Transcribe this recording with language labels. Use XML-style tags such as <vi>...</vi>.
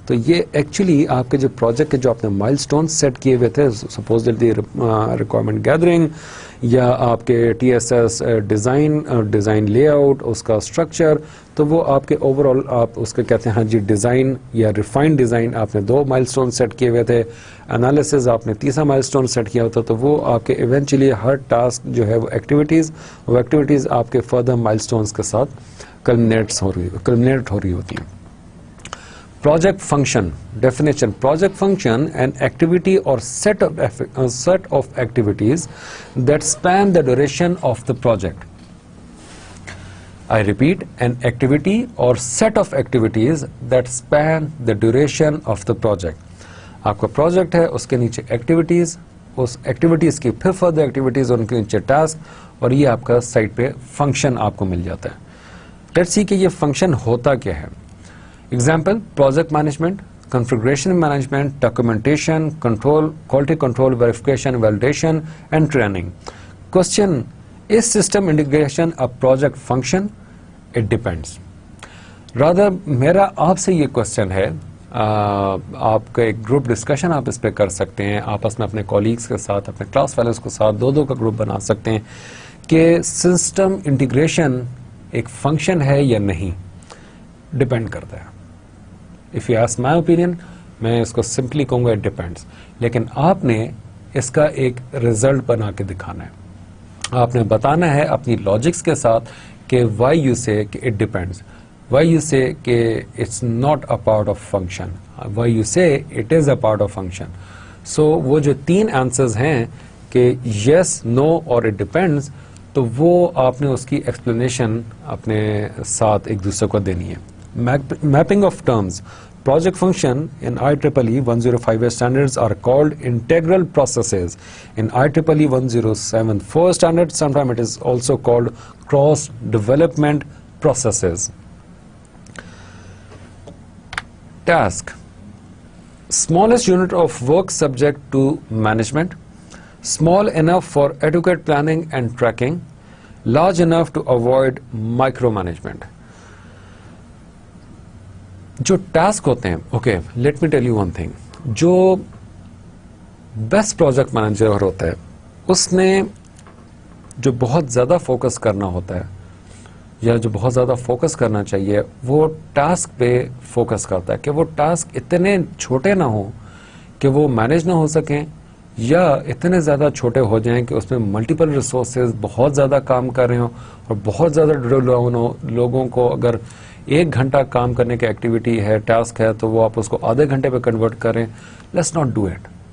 <ur>تو یہ ایکچولی آپ کے جو پروجیکٹ کے جو آپ نے مائل سٹون سیٹ کیے ہوئے تھے, سپوزلی ریکوائرمنٹ گیدرنگ یا آپ کے TSS ڈیزائن لے آؤٹ, اس کا اسٹرکچر, تو وہ آپ کے اوور آل آپ اس کے کہتے ہیں ہاں جی ڈیزائن یا ریفائنڈ ڈیزائن آپ نے 2 مائل سٹون سیٹ کیے ہوئے تھے, انالیسز آپ نے 3 مائل سٹون سیٹ کیا ہوتا, تو وہ آپ کے ایونچولی ہر ٹاسک جو ہے وہ ایکٹیویٹیز آپ کے فردر مائل سٹونز کے ساتھ کلمنیٹ ہو رہی ہوتی ہیں.</ur> <en>Project function definition. Project function an activity or set of activities that span the duration of the project. I repeat, an activity or set of activities that span the duration of the project.</en> <ur>آپ کا project ہے, اس کے نیچے activities, اس activities کی پھر further activities, ان کے نیچے task, اور یہ آپ کا سائٹ پہ فنکشن آپ کو مل جاتا ہے. لیٹس سی کہ یہ فنکشن ہوتا کیا ہے.</ur> <en>Example, project management, configuration management, documentation, control, quality control, verification, validation and training. Question, is system integration a project function? It depends.</en> <ur>Rather, میرا آپ سے یہ کوشچن ہے, آپ کا ایک گروپ ڈسکشن آپ اس پہ کر سکتے ہیں, آپس میں اپنے کولیگز کے ساتھ, اپنے کلاس فیلوز کے ساتھ 2 کا گروپ بنا سکتے ہیں کہ سسٹم انٹیگریشن ایک فنکشن ہے یا نہیں. ڈپینڈ کرتا ہے.</ur> <en>if you ask my opinion,</en> <ur>میں اس کو سمپلی کہوں گا اٹ ڈپینڈس, لیکن آپ نے اس کا ایک ریزلٹ بنا کے دکھانا ہے. آپ نے بتانا ہے اپنی لاجکس کے ساتھ کہ</ur> <en>Why you say کہ it depends, why you say کہ it's not a part of function, why you say it is a part of function.</en> <ur>سو وہ جو 3 آنسرز ہیں کہ یس, نو اور اٹ ڈپینڈس, تو وہ آپ نے اس کی ایکسپلینیشن اپنے ساتھ ایک دوسرے کو دینی ہے.</ur> <en>Mapping of terms. Project function in IEEE 105 standards are called integral processes. In IEEE 1074 standards, sometimes it is also called cross-development processes. Task. Smallest unit of work subject to management. Small enough for adequate planning and tracking. Large enough to avoid micromanagement.</en> <ur>جو task ہوتے ہیں,</ur> <en>okay let me tell you one thing,</en> <ur>جو best project manager ہوتا ہے اس نے جو بہت زیادہ فوکس کرنا ہوتا ہے یا جو بہت زیادہ فوکس کرنا چاہیے, وہ ٹاسک پہ فوکس کرتا ہے کہ وہ ٹاسک اتنے چھوٹے نہ ہوں کہ وہ مینیج نہ ہو سکیں, یا اتنے زیادہ چھوٹے ہو جائیں کہ اس میں ملٹیپل ریسورسز بہت زیادہ کام کر رہے ہوں, اور بہت زیادہ لوگوں کو اگر 1 گھنٹہ کام کرنے کی ایکٹیویٹی ہے, ٹاسک ہے, تو وہ آپ اس کو آدھے گھنٹے پہ کنورٹ کریں.</ur> <en>Let's not do it.</en>